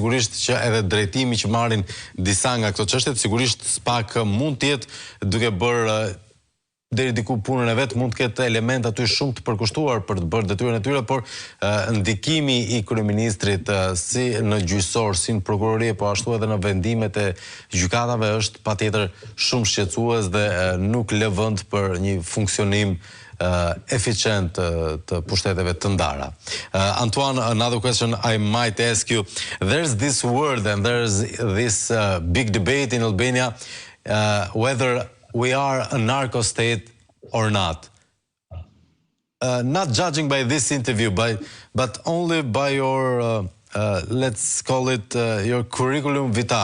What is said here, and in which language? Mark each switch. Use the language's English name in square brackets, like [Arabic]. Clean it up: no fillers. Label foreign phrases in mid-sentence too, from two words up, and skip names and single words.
[Albanian] sigurisht që edhe drejtimi që marrin disa nga këto çështje, sigurisht SPAC mund të jetë duke bërë deri diku punën e vet, mund të ketë element aty shumë të përkushtuar për të bërë detyrën e tyre, por ndikimi I kryeministrit si në gjyqësor, si në prokurori, po ashtu edhe në vendimet e gjykatave është patjetër shumë shqetësues dhe nuk lë vend për një funksionim efficient të pushteteve të ndara. [English] Antoine, another question I might ask you. There's this word and there's this big debate in Albania whether we are a narco state or not. Not judging by this interview, but only by your, let's call it, your curriculum vitae.